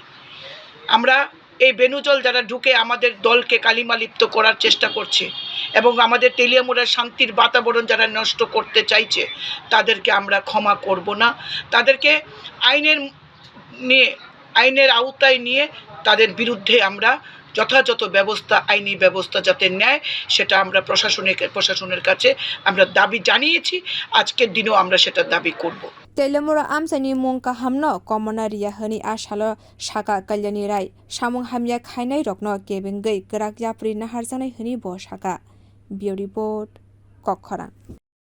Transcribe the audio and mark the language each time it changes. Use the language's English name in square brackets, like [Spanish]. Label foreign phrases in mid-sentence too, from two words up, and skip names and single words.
[Bangla] আমরা এই বেনুজল যারা ঢুকে আমাদের দলকে কালিমালিপ্ত করার চেষ্টা করছে এবং আমাদের তেলিয়ামুড়ার শান্তির বাতাবরণ যারা নষ্ট করতে চাইছে, তাদেরকে আমরা ক্ষমা করব না। তাদেরকে আইনের আওতায় নিয়ে তাদের বিরুদ্ধে আমরা যথাযথ ব্যবস্থা, আইনি ব্যবস্থা যাতে নেয়, সেটা আমরা প্রশাসনের কাছে আমরা দাবি জানিয়েছি। আজকের দিনেও আমরা সেটা দাবি করব। [Kok Borok] Teliamura amsani mungka hamno komona riya hani asalo saka Kalyani Roy samung hamya khainai rokno kebingui krak yapri na harjanai hani bo saka. Bio report kwchar.